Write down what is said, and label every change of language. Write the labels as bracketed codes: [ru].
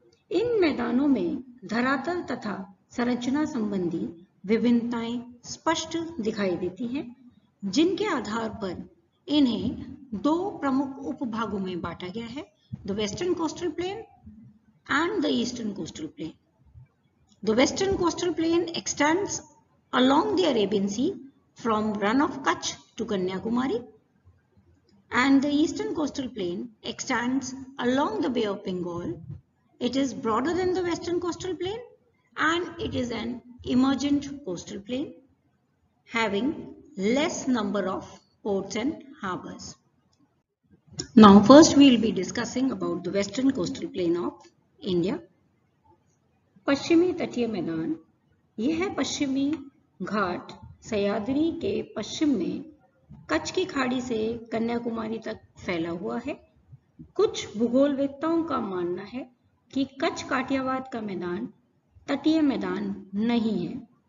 [hi] इन मैदानों में धरातल तथा संरचना संबंधी विभिन्नताएं स्पष्ट दिखाई देती हैं, जिनके आधार पर इन्हें 2 प्रमुख उपभागों में बांटा गया है, [en] The western coastal plain and the eastern coastal plain. The western coastal plain extends along the Arabian Sea from Run of Kutch to Kanyakumari, and the eastern coastal plain extends along the Bay of Bengal. It is broader than the western coastal plain and it is an emergent coastal plain having less number of ports and harbors. Now first we will be discussing about the western coastal plain of India. [hi] पश्चिमी तटीय मैदान, यह पश्चिमी घाट सह्याद्री के पश्चिम में कच्छ की खाड़ी से कन्याकुमारी तक फैला हुआ है। कुछ भूगोलवेत्ताओं का मानना है कि कच्छ काठियावाड़ का मैदान तटीय मैदान नहीं है।